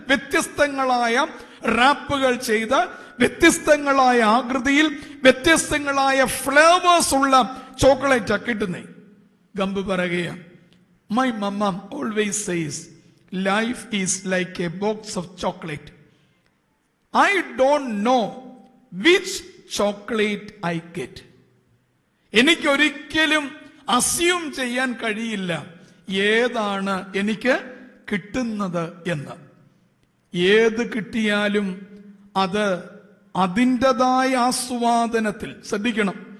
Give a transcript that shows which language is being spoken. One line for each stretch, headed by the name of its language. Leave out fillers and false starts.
Malayalam: വ്യത്യസ്തങ്ങളായ റാപ്പുകൾ ചെയ്ത് വ്യത്യസ്തങ്ങളായ ആകൃതിയിൽ വ്യത്യസ്തങ്ങളായ ഫ്ലേവേഴ്സ് ഉള്ള ചോക്ലേറ്റാ കിട്ടുന്നേ.
English: Gump
Malayalam: പറയുക,
English: My mama always says life is like a box of chocolate. I don't know which chocolate I get.
Malayalam: എനിക്കൊരിക്കലും അസ്യൂം ചെയ്യാൻ കഴിയില്ല ഏതാണ് എനിക്ക് കിട്ടുന്നത് എന്ന്. ഏത് കിട്ടിയാലും അത് അതിൻ്റെതായ ആസ്വാദനത്തിൽ ശ്രദ്ധിക്കണം.